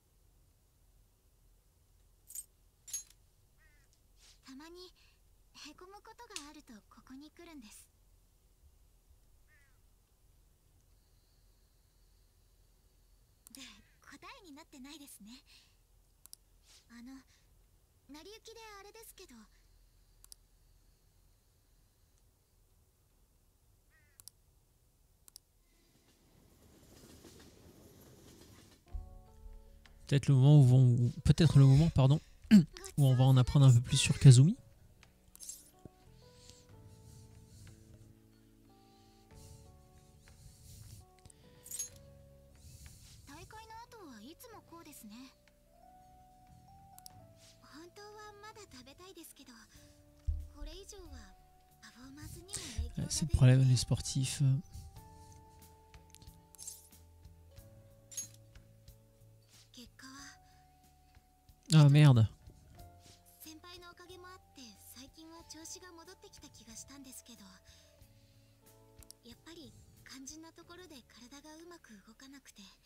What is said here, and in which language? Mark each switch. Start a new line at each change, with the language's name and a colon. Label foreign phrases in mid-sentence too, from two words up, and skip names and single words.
Japanese: たまにへこむうことがあるとここに来るんです。で、答えになってないですね。成り行きであれですけど、
French: Peut-être le moment peut-être le moment, pardon, où on va en apprendre un peu plus sur Kazumi.
Japanese: 大会の後はいつもこうですね。本当はまだ食べたいですけど、これ以上はパフォーマンスにも影響が
French: C'est
Japanese: 出
French: le problème
Japanese: るの
French: des
Japanese: で、
French: sportifs.
Japanese: 結果は
French: Ah merde.
Japanese: 先輩のおかげもあって最近は調子が戻ってきた気がしたんですけど、やっぱり肝心なところで体がうまく動かなくて、